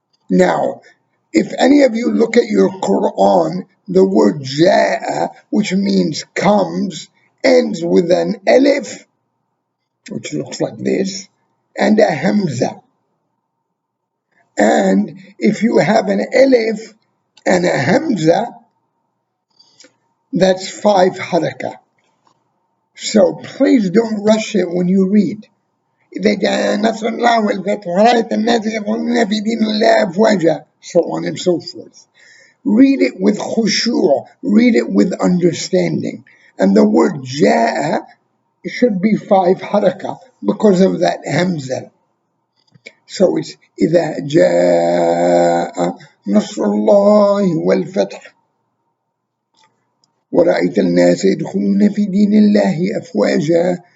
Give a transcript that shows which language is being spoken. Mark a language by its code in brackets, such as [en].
[en] Now, if any of you look at your Quran, the word ja'a, which means comes, ends with an alif, which looks like this, and a hamza. And if you have an alif and a hamza, that's 5 harakah. So please don't rush it when you read. [ar] إذا جاء نصر الله والفتح ورأيت الناس يدخلون في دين الله أفواجا, [en] so on and so forth. Read it with khushu', read it with understanding. And the word ja'a should be 5 harakah because of that hamza. So it's [ar] إذا جاء نصر الله والفتح وَرَأَيْتَ النَّاسَ يَدْخُلُونَ فِي دِينِ اللَّهِ أَفْوَاجًا.